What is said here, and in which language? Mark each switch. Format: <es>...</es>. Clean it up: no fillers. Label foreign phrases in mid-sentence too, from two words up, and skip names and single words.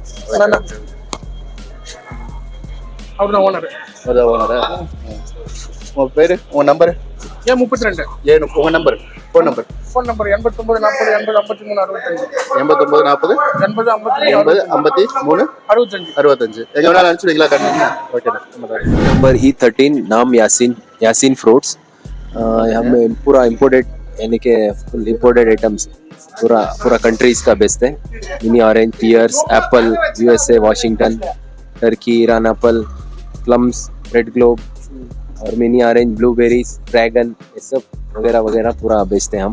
<ta>அவர்தான் ஓனர். அதான் ஓனரா? உங்க பேரு, உங்க நம்பர்? A32. உங்க நம்பர்,</ta> <en>phone number? phone number</en> <ta>89 40 80 53 65. 89 40 80 53 65. 65. எங்க வேணாலும் அனுப்பிச்சுடுங்களா? கண்டிப்பா. ஓகே.</ta> <hi>नंबर E13 नाम यासीन फ्रूट्स. हम पूरा इम्पोर्टेड यानी कि</hi> <en>full imported items</en> <hi>पूरा कंट्रीज का बेचते हैं.</hi> <en>mini orange, pears, apple, USA, Washington, Turkey, Iran apple, plums, red globe and mini orange, blueberries, dragon,</en> <hi>ये सब वगैरह वगैरह पूरा बेचते हैं हम.</hi>